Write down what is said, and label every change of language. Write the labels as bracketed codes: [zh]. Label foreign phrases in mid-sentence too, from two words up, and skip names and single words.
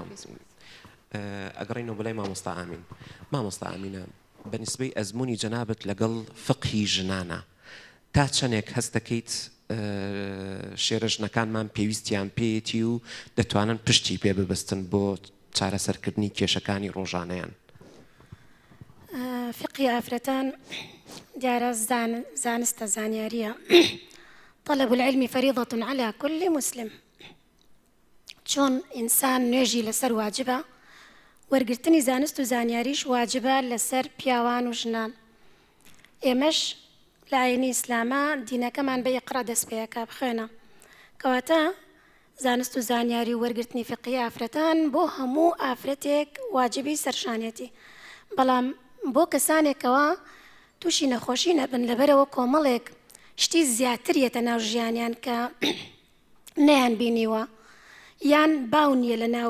[ckb] ئەگەڕینەوە بەلای مامۆستا ئامین. مامۆستا ئامینە بەنسبەی ئەزمموی جەنابەت لەگەڵ فقهی ژنانە تا چەندێک هەست دەکەیت شێرە ژنەکانمان پێویستیان پێیەتی و دەتوانن پشتی پێ ببستن بۆ چارەسەرکردنی کێشەکانی ڕۆژانەیان. فقهی ئافرەتان دیارە زانستە زانیاریە [ar] طلب العلم فريضة على كل مسلم. [ckb] چۆن ئینسان نوێژی لەسەر واجبە وەرگرتنی زانست و زانیاریش واجبە لەسەر پیاوان و ژنان. ئێمەش لە ئاینی ئیسلامە دینەکەمان بە ئیقرا دەست پێیەکە بخوێنە کەواتە زانست و زانیاری و وەرگرتنی فقهی ئافرەتان بۆ هەموو ئافرەتێک واجبی سەرشانێتی بەڵام بۆ کەسانێکەوە تووشی نەخۆشی نەبن لەبەرەوە کۆمەڵێک شتی زیاتریەتە ناو ژیانیان کە نەیان بینیوە یان باونیە لە ناو